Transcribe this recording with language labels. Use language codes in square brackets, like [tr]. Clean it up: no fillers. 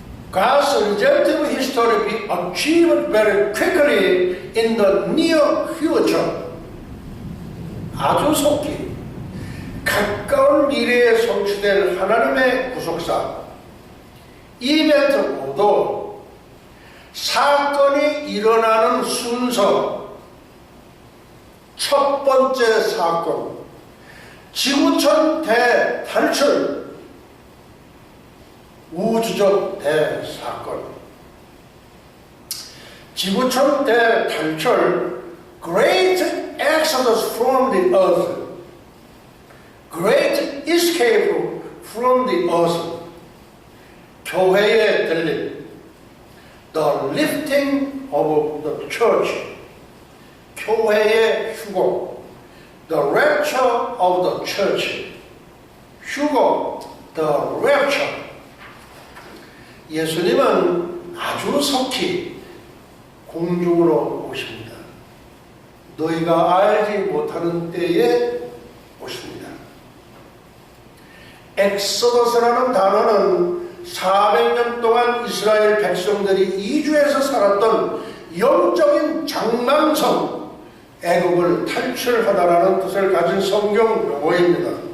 [en] God's redemptive history be achieved very quickly in the near future. [ko] 아주 속히 가까운 미래에 성취될 하나님의 구속사. 이벤트 모두 사건이 일어나는 순서, 첫 번째 사건, 지구촌 대탈출, 우주적 대사건. 지구촌 대탈출, [en] Great Exodus from the Earth, Great Escape from the Earth, [ko] 교회의 들림, [en] The Lifting of the Church, [ko] 교회의 휴고, [en] The Rapture of the Church, [ko] 휴고, [en] The Rapture. [ko] 예수님은 아주 속히 공중으로 오십니다. 너희가 알지 못하는 때에 오십니다. 엑소더스라는 단어는 400년 동안 이스라엘 백성들이 이주해서 살았던 영적인 장망성, 애국을 탈출하다라는 뜻을 가진 성경 용어입니다.